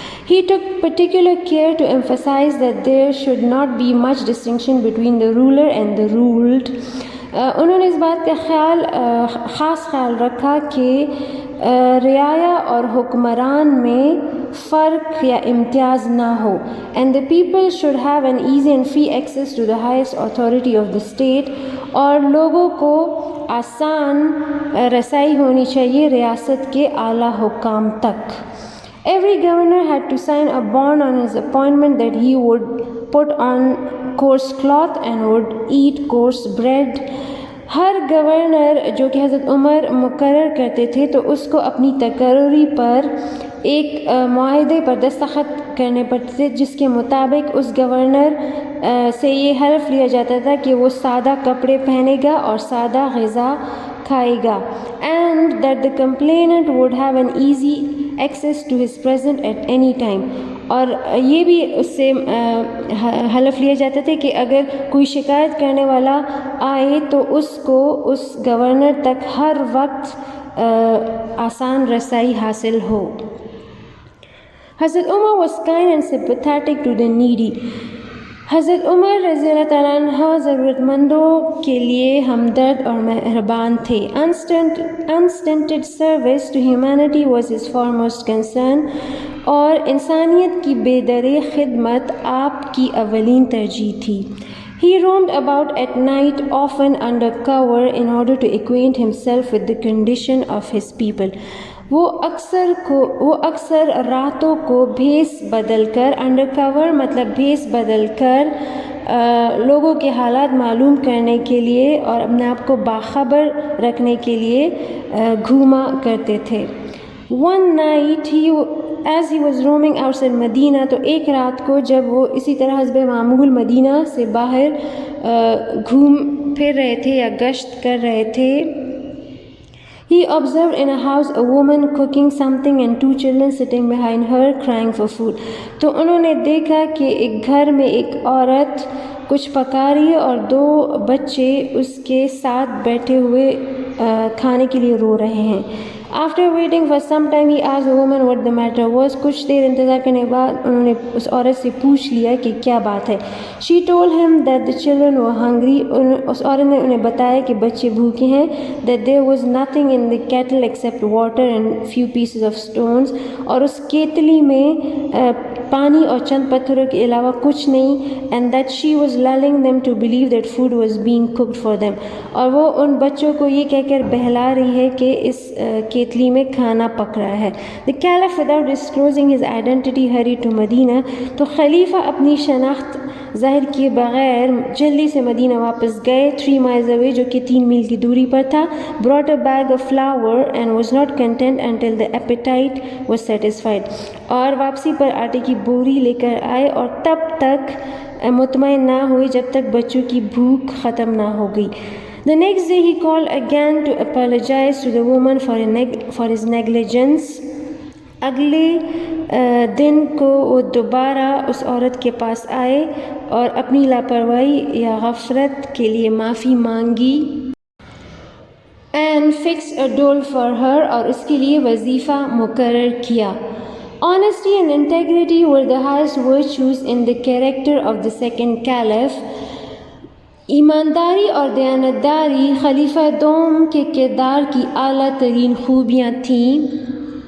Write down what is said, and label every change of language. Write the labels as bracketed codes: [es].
[en] He took particular care to emphasize that there should not be much distinction between the ruler and the ruled. [ur] انہوں نے اس بات کا خاص خیال رکھا کہ رعایا اور حکمران میں فرق یا امتیاز نہ ہو. [en] And the people should have an easy and free access to the highest authority of the state. [ur] اور لوگوں کو آسان رسائی ہونی چاہیے ریاست کے اعلیٰ حکام تک. [en] Every governor had to sign a bond on his appointment that he would put on coarse cloth and would eat coarse bread. [ur] Hare governor جو کہ حضرت عمر مقرر کرتے تھے تو اس کو اپنی تقرری پر ایک معاہدے پر دستخط کرنے پڑتے تھے جس کے مطابق اس گورنر سے یہ حلف لیا جاتا تھا کہ وہ سادہ کپڑے پہنے گا اور سادہ غذا کھائے گا [en] and that the complainant would have an easy access to his presence at any time. [ur] اور یہ بھی اس سے حلف لیا جاتا تھا کہ اگر کوئی شکایت کرنے والا آئے تو اس کو اس گورنر تک ہر وقت آسان رسائی حاصل ہو. [en] حضرت Umar was kind and sympathetic to the needy. [ur] حضرت عمر رضی اللہ تعالیٰ عنہ ضرورت مندوں کے لیے ہمدرد اور مہربان تھے. [en] Unstinted service to humanity was his foremost concern. [ur] اور انسانیت کی بے درِ خدمت آپ کی اولین ترجیح تھی. [en] He roamed about at night, often under cover, in order to acquaint himself with the condition of his people. [ur] وہ اکثر راتوں کو بھیس بدل کر انڈر کور مطلب بھیس بدل کر لوگوں کے حالات معلوم کرنے کے لیے اور اپنے آپ کو باخبر رکھنے کے لیے گھوما کرتے تھے. [en] One night as he was roaming outside Medina [ur] تو ایک رات کو جب وہ اسی طرح حسب معمول مدینہ سے باہر گھوم پھر رہے تھے [en] یا گشت کر رہے تھے he observed in a house a woman cooking something and 2 children sitting behind her crying for food. [ur] تو انہوں نے دیکھا کہ ایک گھر میں ایک عورت کچھ پکا رہی ہے اور 2 بچے اس کے ساتھ بیٹھے ہوئے کھانے کے لیے رو رہے ہیں. [en] After waiting for some time he asked the woman what the matter was. [ur] کچھ دیر انتظار کرنے کے بعد انہوں نے اس عورت سے پوچھ لیا کہ کیا بات ہے. [en] She told him that the children were hungry. [ur] اس عورت نے انہیں بتایا کہ بچے بھوکے ہیں. [en] That there was nothing in the kettle except water and few pieces of stones. [ur] اور اس کیتلی میں پانی اور چند پتھروں کے علاوہ کچھ نہیں. [en] And that she was lulling them to believe that food was being cooked for them. [ur] اور وہ ان بچوں کو یہ کہہ کر بہلا رہی ہے کہ اس کیتلی میں کھانا پک رہا ہے. [en] The caliph without disclosing his identity hurried to Medina. [ur] تو خلیفہ اپنی شناخت ظاہر کیے بغیر جلدی سے مدینہ واپس گئے. [en] 3 miles away [ur] جو کہ 3 میل کی دوری پر تھا. [en] Brought a bag of flour and was not content until the appetite was satisfied. [ur] اور واپسی پر آٹے کی بوری لے کر آئے اور تب تک مطمئن نہ ہوئے جب تک بچوں کی بھوک ختم نہ ہو گئی. [en] The next day he called again to apologize to the woman for his negligence. [ur] اگلے دن کو وہ دوبارہ اس عورت کے پاس آئے اور اپنی لاپرواہی یا غفلت کے لیے معافی مانگی. [en] And fixed a dole for her. [ur] اور اس کے لیے وظیفہ مقرر کیا. [en] Honesty and integrity were the highest virtues in the character of the second caliph. [ur] ایمانداری اور دیانتداری خلیفہ دوم کے کردار کی اعلیٰ ترین خوبیاں تھیں.